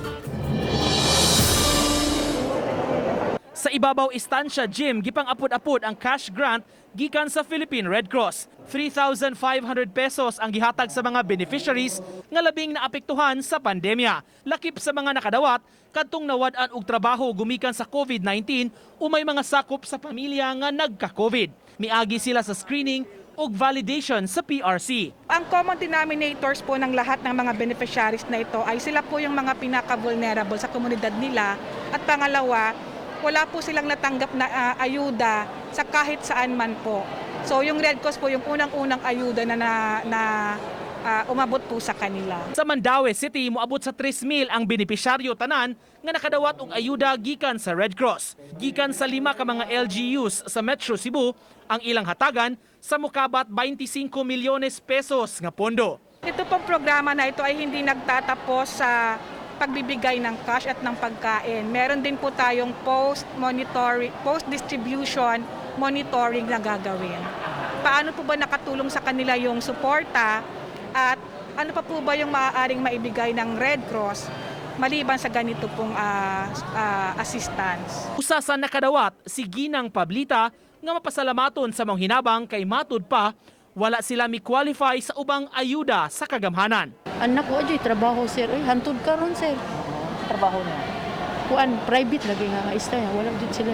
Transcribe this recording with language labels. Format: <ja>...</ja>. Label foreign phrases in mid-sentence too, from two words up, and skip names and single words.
<ceb>Sa ibabaw istansya gym, gipang apod-apod ang</ceb> <en>cash grant</en> <ceb>gikan sa Philippine Red Cross. 3,500 pesos ang gihatag sa mga beneficiaries nga labing naapektuhan sa pandemya. Lakip sa mga nakadawat, kadtong nawad-an og trabaho gumikan sa COVID-19 o may mga sakop sa pamilya nga nagka-COVID. Miagi sila sa screening o validation sa PRC.</ceb> <tl>Ang</tl> <en>common denominators</en> <tl>po ng lahat ng mga beneficiaries na ito ay sila po yung mga pinaka-vulnerable sa komunidad nila. At pangalawa, wala po silang natanggap na ayuda sa kahit saan man po. So yung Red Cross po yung unang-unang ayuda na umabot po sa kanila.</tl> <ceb>Sa Mandaue City, moabot sa 3,000 ang benepisyaryo tanan nga nakadawat og ayuda gikan sa Red Cross. Gikan sa 5 ka mga LGUs sa Metro Cebu, ang ilang hatagan sa mukabat 25 milyones pesos nga pondo.</ceb> <tl>Ito pong programa na ito ay hindi nagtatapos sa pagbibigay ng cash at ng pagkain. Meron din po tayong</tl> <en>post-distribution monitoring</en> <tl>na gagawin. Paano po ba nakatulong sa kanila yung suporta at ano pa po ba yung maaaring maibigay ng Red Cross maliban sa ganito pong assistance.</tl> <ceb>Usa sa nakadawat si Ginang Pablita nga mapasalamaton sa mga hinabang kay matud pa wala sila mi-qualify sa ubang ayuda sa kagamhanan. Anak ko ajoy trabaho sir, hantod karon sir. Trabaho niya? Kuan private lagi nga maestra niya, wala jud sila.</ceb>